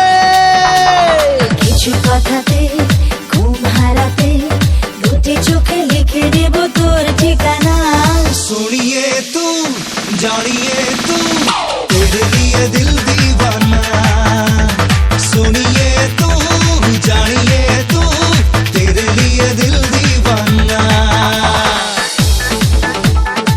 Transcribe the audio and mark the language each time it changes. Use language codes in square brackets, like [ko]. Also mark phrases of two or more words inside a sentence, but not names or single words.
[bn] কিছু কথাতে ঘুম হারাতে দুটি চোখে লিখে দেব তোর ঠিকানা। [hi] सुनिए तू जानिए तू तेरे लिए दिल दीवाना। सुनिए तू जानिए तू तेरे लिए दिल दीवाना।